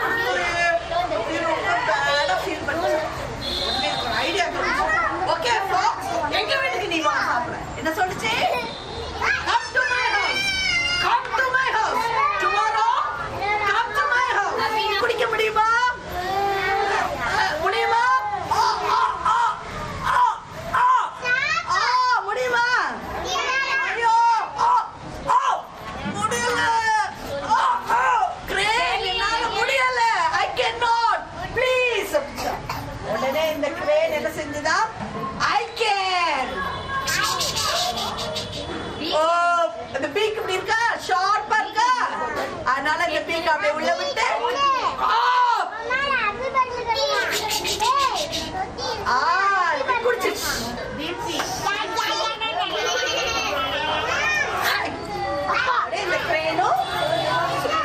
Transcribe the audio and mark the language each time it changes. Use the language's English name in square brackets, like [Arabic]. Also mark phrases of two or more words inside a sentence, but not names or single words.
[Tamil] ஃபீல் பண்ணி [English] idea okay [Tamil] எங்க வீட்டுக்கு நீ வா சாப்பிட. என்ன சொல்லுச்சு? [English] Come to my house. Come to my house. Tomorrow come to my house. [Tamil] குடிக்க முடியுமா? முடியுமா? முடியுமா? ஐயோ முடியல. கிரேன் என்னால முடியல. [English] I cannot. Please. [Tamil] உடனே இந்த கிரேன் என்ன செஞ்சதா? [English] I can. [Tamil] இந்த பீக் இப்படி இருக்கா, ஷார்ப்பா இருக்கா, அதனால இந்த பீக் அப்படியே உள்ள விட்டு குடிச்சிருச்சு. இந்த கிரேனும் ஓகேயா?